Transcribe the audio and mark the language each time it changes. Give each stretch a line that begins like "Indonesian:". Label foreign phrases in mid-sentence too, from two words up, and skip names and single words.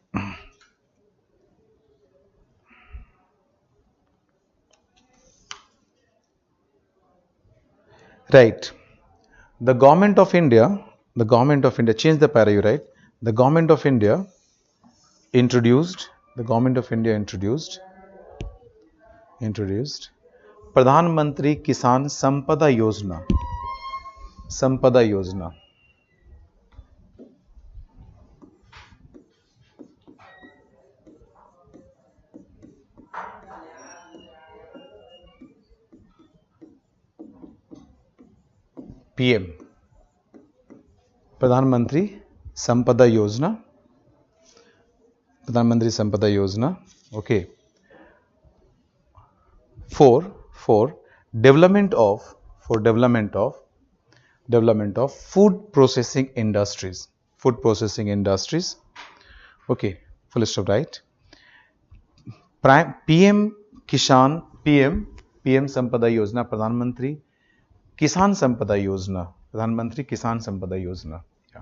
English: Right. The government of India, change the para, you write. The government of India introduced, introduced Pradhan Mantri Kisan Sampada Yojana. PM, Pradhan Mantri Sampada Yojana, Pradhan Mantri Sampada Yojana. Okay. For development of food processing industries. Okay, full stop, right? PM Kishan, PM Sampada Yojana, Pradhan Mantri Kisan Sampada Yojana, Pradhan Mantri Kisan Sampada Yojana. Yeah.